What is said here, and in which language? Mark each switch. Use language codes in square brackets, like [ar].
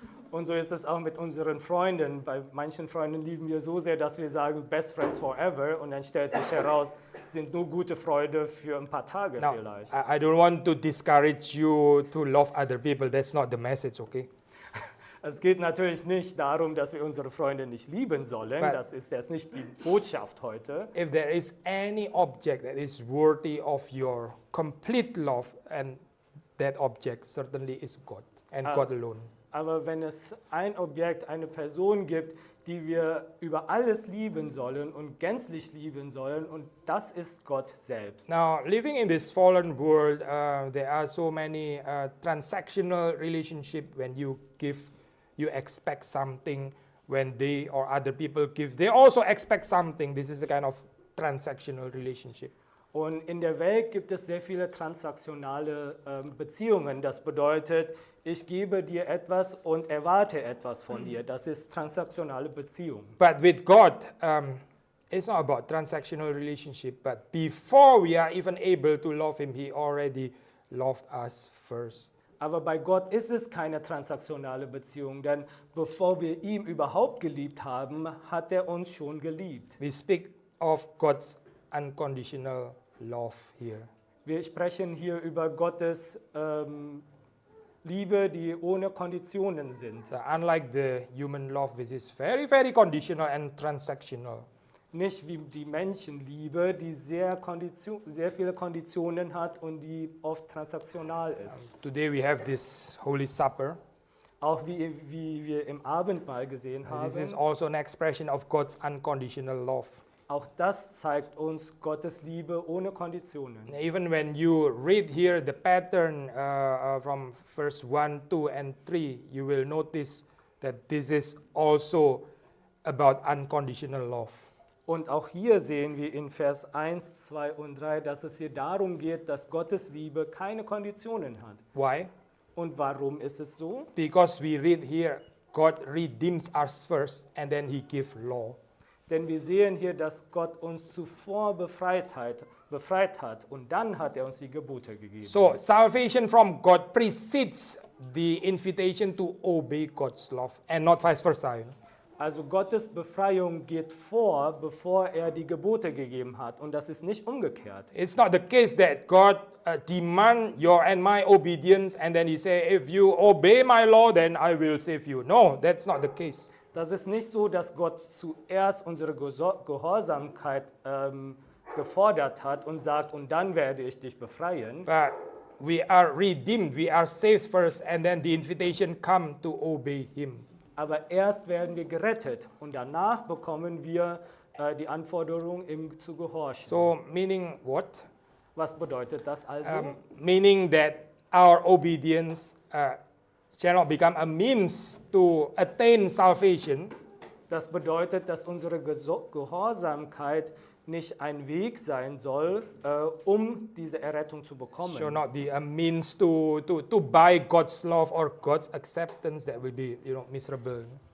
[de] Und so ist es auch mit unseren Freunden. Bei manchen Freunden lieben wir so sehr, dass wir sagen, [en] best friends forever. [de] Und dann stellt sich heraus, sind nur gute Freunde für ein paar Tage [en] Now, [de] vielleicht. [en] I don't want to discourage you to love other people. That's not the message, okay? [de] Es geht natürlich nicht darum, dass wir unsere Freunde nicht lieben sollen. [en] But [de] Das ist jetzt nicht die Botschaft heute. [en] if there is any object that is worthy of your complete love, and that object certainly is God and God alone. [de] Aber wenn es ein Objekt, eine Person gibt, die wir über alles lieben sollen und gänzlich lieben sollen, und das ist Gott selbst. [en] Now, living in this fallen world, there are so many transactional relationships. When you give, you expect something. When they or other people give, they also expect something. This is a kind of transactional relationship. [de] Und in der Welt gibt es sehr viele transaktionale Beziehungen. Das bedeutet, ich gebe dir etwas und erwarte etwas von dir. Das ist transaktionale Beziehung. [en] But with God, it's not about transactional relationship. But before we are even able to love Him, He already loved us first. [de] Aber bei Gott ist es keine transaktionale Beziehung, denn bevor wir ihn überhaupt geliebt haben, hat er uns schon geliebt. [en] We speak of God's unconditional love here. [de] Wir sprechen hier über Gottes Liebe, die ohne Konditionen sind. [en] So unlike the human love, which is very, very conditional and transactional. [de] Nicht wie die Menschenliebe, die sehr viele Konditionen hat und die oft transaktional ist. [en] Today we have this Holy Supper. [de] Auch wie wir im Abendmahl gesehen [en] This is [de] haben. [en] also an expression of God's unconditional love. [de] Auch das zeigt uns Gottes Liebe ohne Konditionen. [en] Even when you read here the pattern from verse 1, 2, and 3, you will notice that this is also about unconditional love. [de] Und auch hier sehen wir in Vers 1, 2 und 3, dass es hier darum geht, dass Gottes Liebe keine Konditionen hat. [en] Why? [de] Und warum ist es so? [en] Because we read here, God redeems us first and then he gives law. [de] Denn wir sehen hier, dass Gott uns zuvor befreit hat und dann hat er uns die Gebote gegeben. [en] So salvation from God precedes the invitation to obey God's love and not vice versa. [de] Also Gottes Befreiung geht vor, bevor er die Gebote gegeben hat. Und das ist nicht umgekehrt. [en] It's not the case that God demand your and my obedience and then he say, if you obey my law, then I will save you. No, that's not the case. [de] Das ist nicht so, dass Gott zuerst unsere Gehorsamkeit gefordert hat und sagt, und dann werde ich dich befreien. [en] But we are redeemed, we are saved first and then the invitation come to obey him. [de] Aber erst werden wir gerettet und danach bekommen wir die Anforderung, ihm zu gehorchen. [en] So meaning what? [de] Was bedeutet das also? [en] Meaning that our obedience shall not become a means to attain salvation, [de] Das bedeutet, dass unsere Gehorsamkeit nicht ein Weg sein soll, um diese Errettung zu [en] shall [de] bekommen. [en] not be a means to buy God's love or God's acceptance that will be, miserable.